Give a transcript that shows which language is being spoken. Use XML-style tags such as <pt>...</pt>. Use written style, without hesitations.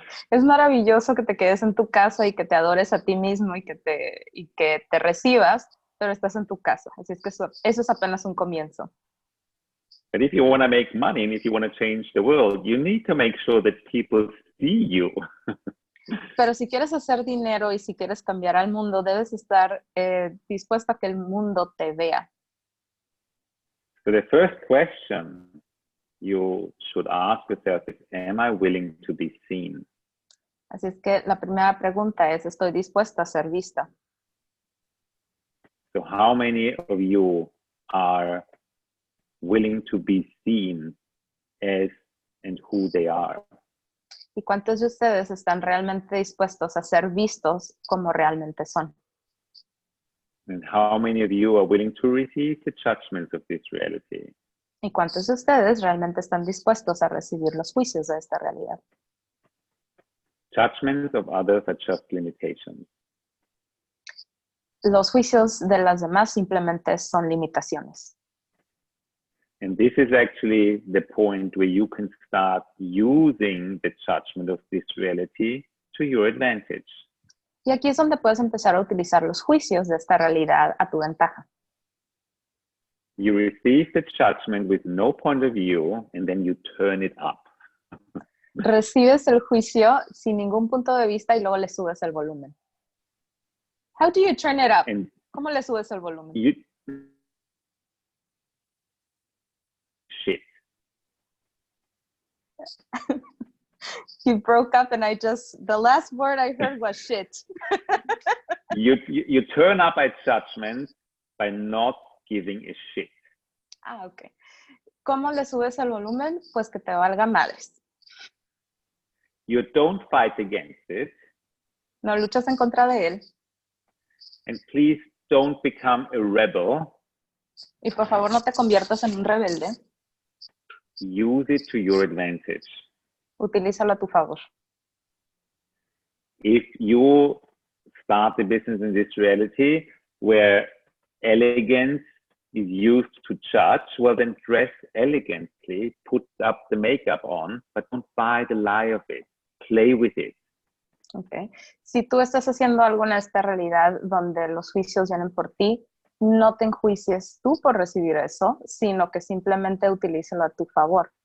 <es>Es maravilloso que te quedes en tu casa y que te adores a ti mismo y que te recibas, pero estás en tu casa. Así es que eso es apenas un comienzo.</es> <en>But if you want to make money and if you want to change the world, you need to make sure that people see you.</en> <es>Pero si quieres hacer dinero y si quieres cambiar al mundo, debes estar dispuesto a que el mundo te vea.</es> <en>So the first question you should ask yourself is, am I willing to be seen?</en> <es>Así es que la primera pregunta es, ¿estoy dispuesta a ser vista?</es> <en>So how many of you are willing to be seen as and who they are?</en> <es>¿Y cuántos de ustedes están realmente dispuestos a ser vistos como realmente son?</es> <en>And how many of you are willing to receive the judgments of this reality?</en> <es>¿Y cuántos de ustedes realmente están dispuestos a recibir los juicios de esta realidad?</es> <en>Judgments of others are just limitations.</en> <es>Los juicios de las demás simplemente son limitaciones.</es> <en>And this is actually the point where you can start using the judgment of this reality to your advantage.</en> <es>Y aquí es donde puedes empezar a utilizar los juicios de esta realidad a tu ventaja.</es> <en>You receive the judgment with no point of view, and then you turn it up.</en> <es>Recibes el juicio sin ningún punto de vista y luego le subes el volumen.</es> <en>How do you turn it up? And</en> <es>¿Cómo le subes el volumen?</es> <en>Shit. You broke up and the last word I heard was shit. You turn up a judgment by not giving a shit. Ah, ok.</en> <es>¿Cómo le subes el volumen? Pues que te valga madres.</es> <en>You don't fight against it.</en> <es>No luchas en contra de él.</es> <en>And please don't become a rebel.</en> <es>Y por favor no te conviertas en un rebelde.</es> <en>Use it to your advantage.</en> <es>Utilízalo a tu favor.</es> <en>If you start a business in this reality where elegance is used to judge, well then dress elegantly, put up the makeup on, but don't buy the lie of it. Play with it. Okay.</en> <es>Si tú estás haciendo algo en esta realidad donde los juicios vienen por ti, no te enjuicies tú por recibir eso, sino que simplemente utilízalo a tu favor.</es>